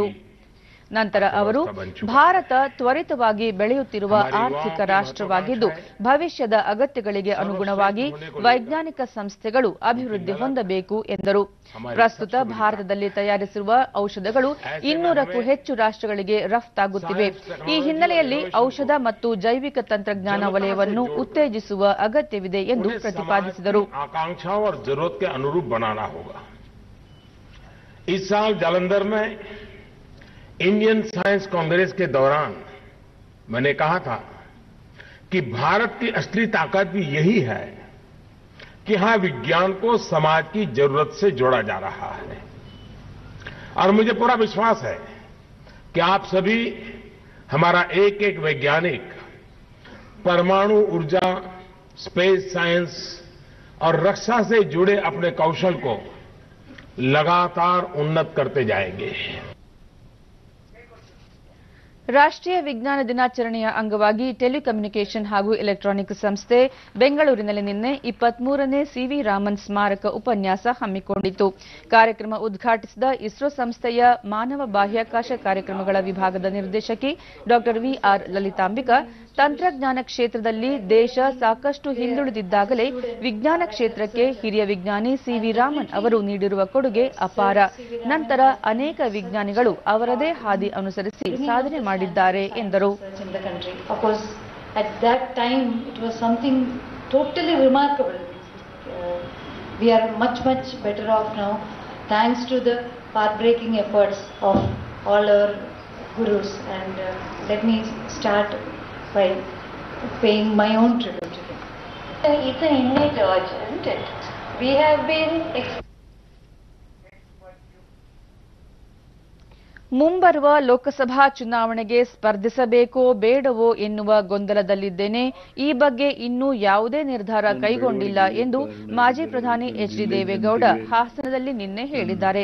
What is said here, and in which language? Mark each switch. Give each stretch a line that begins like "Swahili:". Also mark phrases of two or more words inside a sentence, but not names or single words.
Kannada: ನಂತರ ಅವರು ಭಾರತ ತ್ವರಿತವಾಗಿ ಬೆಳೆಯುತ್ತಿರುವ ಆರ್ಥಿಕ ರಾಷ್ಟ್ರವಾಗಿದ್ದು ಭವಿಷ್ಯದ ಅಗತ್ಯಗಳಿಗೆ ಅನುಗುಣವಾಗಿ ವೈಜ್ಞಾನಿಕ ಸಂಸ್ಥೆಗಳು ಅಭಿವೃದ್ಧಿ ಹೊಂದಬೇಕು ಎಂದರು. ಪ್ರಸ್ತುತ ಭಾರತದಲ್ಲಿ ತಯಾರಿಸಿರುವ ಔಷಧಗಳು 200ಕ್ಕೂ ಹೆಚ್ಚು ರಾಷ್ಟ್ರಗಳಿಗೆ ರಫ್ತಾಗುತ್ತಿವೆ. ಈ ಹಿನ್ನೆಲೆಯಲ್ಲಿ ಔಷಧ ಮತ್ತು ಜೈವಿಕ ತಂತ್ರಜ್ಞಾನ ವಲಯವನ್ನು ಉತ್ತೇಜಿಸುವ ಅಗತ್ಯವಿದೆ ಎಂದು ಪ್ರತಿಪಾದಿಸಿದರು.
Hindi: इंडियन साइंस कांग्रेस के दौरान मैंने कहा था कि भारत की असली ताकत भी यही है कि हां विज्ञान को समाज की जरूरत से जोड़ा जा रहा है. और मुझे पूरा विश्वास है कि आप सभी हमारा एक एक वैज्ञानिक परमाणु ऊर्जा,
English: space science
Hindi: और रक्षा से जुड़े अपने कौशल को लगातार उन्नत करते जाएंगे.
Kannada: ರಾಷ್ಟ್ರೀಯ ವಿಜ್ಞಾನ ದಿನಾಚರಣೆಯ ಅಂಗವಾಗಿ ಟೆಲಿಕಮ್ಯುನಿಕೇಷನ್ ಹಾಗೂ ಎಲೆಕ್ಟ್ರಾನಿಕ್ ಸಂಸ್ಥೆ ಬೆಂಗಳೂರಿನಲ್ಲಿ ನಿನ್ನೆ 23ನೇ ಸಿವಿ ರಾಮನ್ ಸ್ಮಾರಕ ಉಪನ್ಯಾಸ ಹಮ್ಮಿಕೊಂಡಿತು. ಕಾರ್ಯಕ್ರಮ ಉದ್ಘಾಟಿಸಿದ ಇಸ್ರೋ ಸಂಸ್ಥೆಯ ಮಾನವ ಬಾಹ್ಯಾಕಾಶ ಕಾರ್ಯಕ್ರಮಗಳ ವಿಭಾಗದ ನಿರ್ದೇಶಕಿ ಡಾ ವಿಆರ್ ಲಲಿತಾಂಬಿಕಾ, ತಂತ್ರಜ್ಞಾನ ಕ್ಷೇತ್ರದಲ್ಲಿ ದೇಶ ಸಾಕಷ್ಟು ಹಿಂದುಳಿದಿದ್ದಾಗಲೇ ವಿಜ್ಞಾನ ಕ್ಷೇತ್ರಕ್ಕೆ ಹಿರಿಯ ವಿಜ್ಞಾನಿ ಸಿವಿ ರಾಮನ್ ಅವರು ನೀಡಿರುವ ಕೊಡುಗೆ ಅಪಾರ. ನಂತರ ಅನೇಕ ವಿಜ್ಞಾನಿಗಳು ಅವರದೇ ಹಾದಿ ಅನುಸರಿಸಿ ಸಾಧನೆ ಮಾಡಿದ್ದಾರೆ ಎಂದರು.
English: At that time it was something totally remarkable. We are much better off now thanks to the path-breaking efforts of all our gurus, and let me start by paying my own tribute to them. It's an innate urge, isn't it? We have been
Kannada: ಮುಂಬರುವ ಲೋಕಸಭಾ ಚುನಾವಣೆಗೆ ಸ್ಪರ್ಧಿಸಬೇಕೋ ಬೇಡವೋ ಎನ್ನುವ ಗೊಂದಲದಲ್ಲಿದ್ದೇನೆ. ಈ ಬಗ್ಗೆ ಇನ್ನೂ ಯಾವುದೇ ನಿರ್ಧಾರ ಕೈಗೊಂಡಿಲ್ಲ ಎಂದು ಮಾಜಿ ಪ್ರಧಾನಿ ಎಚ್ಡಿ ದೇವೇಗೌಡ ಹಾಸನದಲ್ಲಿ ನಿನ್ನೆ ಹೇಳಿದ್ದಾರೆ.